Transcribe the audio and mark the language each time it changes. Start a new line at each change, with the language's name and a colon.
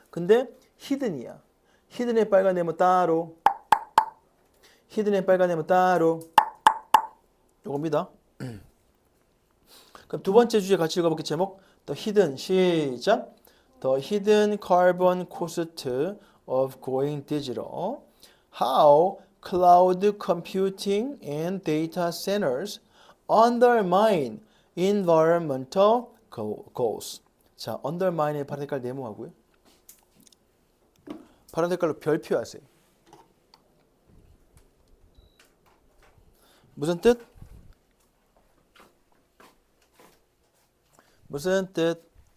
Korean: 근데 히든이야. 히든의 빨간 네모 따로. 히든의 빨간 네모 따로. 요겁니다. 그럼 두 번째 주제 같이 읽어볼게요. 제목 The Hidden 시작.
English: The Hidden Carbon Cost of Going Digital. How Cloud Computing and Data Centers Undermine Environmental Goals.
Korean: 자, undermine의 파란 색깔 네모하고요. 파란 색깔로 별표 하세요. 무슨 뜻? 무슨 뜻?